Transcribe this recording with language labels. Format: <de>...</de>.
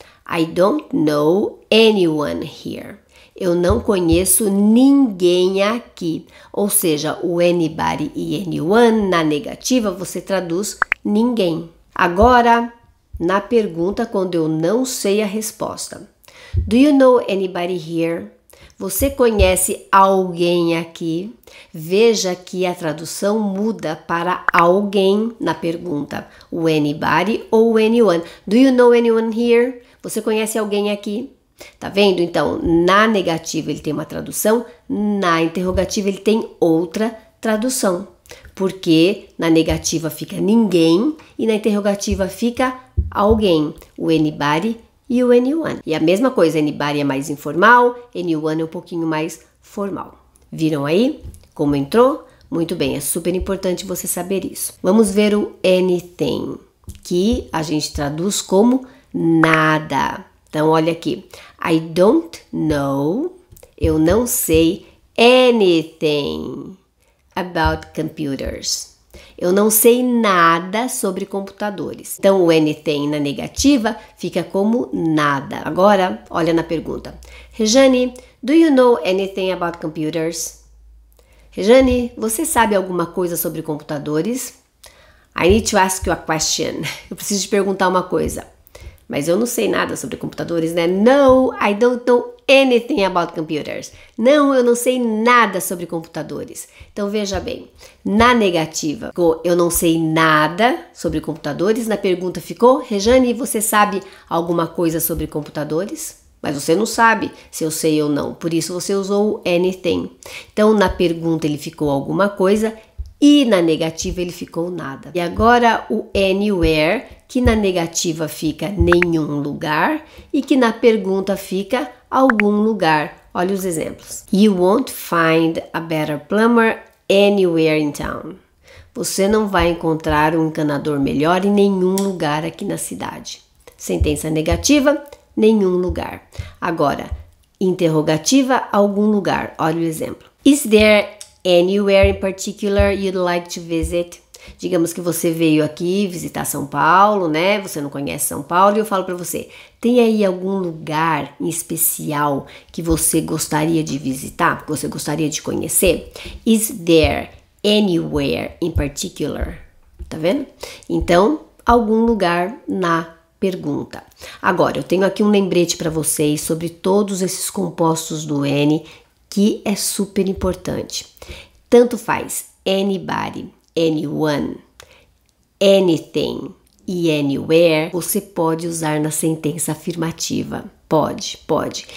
<en>I don't know anyone here.</en> <pt>Eu não conheço ninguém aqui. Ou seja, o anybody e anyone na negativa você traduz ninguém. Agora, na pergunta, quando eu não sei a resposta.</pt> <en>Do you know anybody here?</en> <pt>Você conhece alguém aqui? Veja que a tradução muda para alguém na pergunta.</pt> <en>O anybody ou anyone. Do you know anyone here?</en> <pt>Você conhece alguém aqui? Tá vendo? Então, na negativa ele tem uma tradução, na interrogativa ele tem outra tradução. Porque na negativa fica ninguém e na interrogativa fica alguém. O anybody e o anyone. E a mesma coisa, anybody é mais informal, anyone é um pouquinho mais formal. Viram aí como entrou? Muito bem, é super importante você saber isso. Vamos ver o anything, que a gente traduz como nada. Então, olha aqui.</pt> <en>I don't know,</en> <pt>eu não sei</pt> <en>anything about computers.</en> <pt>Eu não sei nada sobre computadores. Então, o anything na negativa fica como nada. Agora, olha na pergunta.</pt> <en>Rejane, do you know anything about computers?</en> <pt>Rejane, você sabe alguma coisa sobre computadores?</pt> <en>I need to ask you a question.</en> <pt>Eu preciso te perguntar uma coisa. Mas eu não sei nada sobre computadores, né?</pt> <en>No, I don't know anything about computers.</en> <pt>Não, eu não sei nada sobre computadores. Então, veja bem. Na negativa, ficou eu não sei nada sobre computadores. Na pergunta ficou, Rejane, você sabe alguma coisa sobre computadores? Mas você não sabe se eu sei ou não. Por isso, você usou o anything. Então, na pergunta, ele ficou alguma coisa. E na negativa ele ficou nada. E agora o anywhere, que na negativa fica nenhum lugar e que na pergunta fica algum lugar. Olha os exemplos.</pt> <en>You won't find a better plumber anywhere in town.</en> <pt>Você não vai encontrar um encanador melhor em nenhum lugar aqui na cidade. Sentença negativa, nenhum lugar. Agora, interrogativa, algum lugar. Olha o exemplo.</pt> <en>Is there anywhere in particular you'd like to visit?</en> <pt>Digamos que você veio aqui visitar São Paulo, né? Você não conhece São Paulo e eu falo para você, tem aí algum lugar em especial que você gostaria de visitar, que você gostaria de conhecer?</pt> <en>Is there anywhere in particular?</en> <pt>Tá vendo? Então, algum lugar na pergunta. Agora, eu tenho aqui um lembrete para vocês sobre todos esses compostos do N, que é super importante. Tanto faz anybody, anyone, anything e anywhere, você pode usar na sentença afirmativa. Pode.</pt>